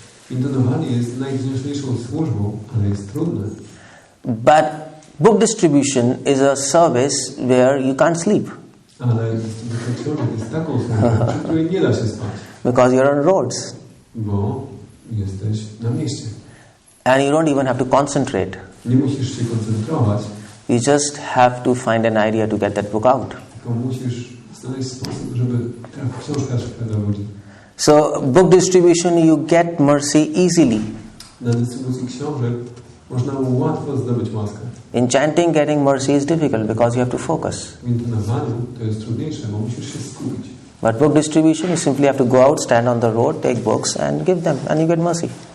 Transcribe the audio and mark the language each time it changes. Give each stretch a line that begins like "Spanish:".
Polish: Intonowanie jest najwdzięczniejszą służbą, ale jest trudne.
English: But book distribution is a service where you can't sleep.
Polish: Ale dystrybucja książek jest taką służbą, przy której nie da się spać.
English: Because you're on roads.
Polish: Bo jesteś na mieście.
English: And you don't even have to concentrate.
Polish: Nie musisz się koncentrować.
English: You just have to find an idea to get that book out.
Polish: Tylko musisz znaleźć sposób, żeby ta książka szła do ludzi.
English: So, book distribution, you get mercy easily.
Polish: Na dystrybucji książek można łatwo zdobyć łaskę.
English: In chanting, getting mercy is difficult because you have to focus.
Polish: W intonowaniu to jest trudniejsze, bo musisz się skupić.
English: But book distribution, you simply have to go out, stand on the road, take books and give them, and you get mercy.